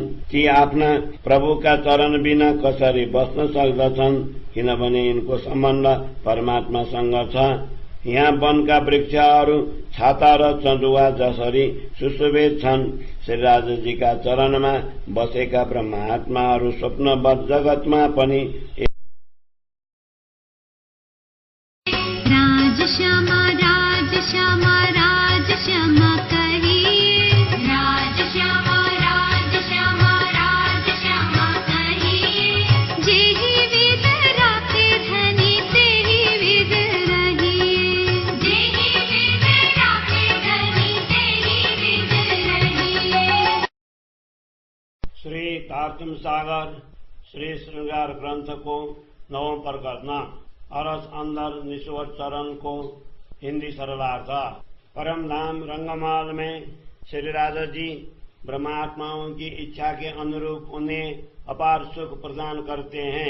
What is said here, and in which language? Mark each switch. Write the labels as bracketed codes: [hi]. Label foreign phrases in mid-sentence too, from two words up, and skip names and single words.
[ne] ती आफ्ना प्रभुका चरण बिना कसरी बस्न सक्दछन्, किनभने यिनको सम्बन्ध परमात्मासँग छ। यहाँ वनका वृक्षहरू छाता र चन्दुवा जसरी सुशोभित छन्। श्री राजाजीका चरणमा बसेका ब्रह्मात्माहरू स्वप्नवत जगतमा पनि [hi] राजश्यामा राजश्यामा राजश्यामा कहिए, राजश्यामा राजश्यामा राजश्यामा कहिए। जेहि विध राखे धनी तेहि विध रहिए, जेहि विध राखे धनी तेहि विध रहिए। श्री तारतम सागर श्री श्रृंगार ग्रंथ को 9वां प्रकरण अरस अंदर निश्वर चरण को हिंदी सरलार्थ। परम धाम रंगमाल में श्री राजा जी ब्रह्मात्माओं की इच्छा के अनुरूप उन्हें अपार सुख प्रदान करते हैं।